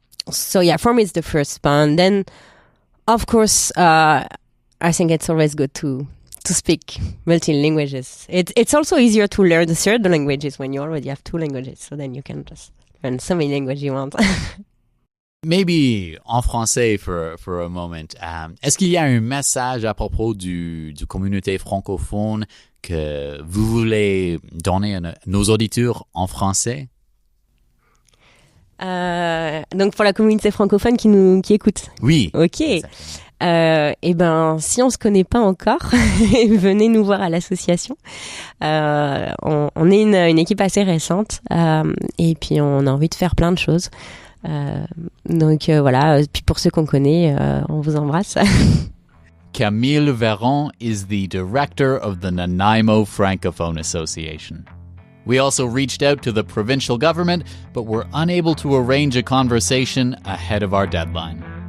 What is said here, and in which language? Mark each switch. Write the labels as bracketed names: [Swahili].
[English] So yeah, for me it's the first one. Then, of course, I think it's always good to speak multi languages. It's also easier to learn the third languages when you already have two languages. So then you can just learn so many languages you want. Maybe [French] en français [English] for a moment. [French] Est-ce qu'il y a un message à propos du communauté francophone que vous voulez donner à nos auditeurs en français? Donc pour la communauté francophone qui écoute. Oui. Ok. Eh ben, si on se connaît pas encore, venez nous voir à l'association. On est une équipe assez récente et puis on a envie de faire plein de choses. Donc voilà. Puis pour ceux qu'on connaît, on vous embrasse. [English] Camille Veron is the director of the Nanaimo Francophone Association. We also reached out to the provincial government, but were unable to arrange a conversation ahead of our deadline.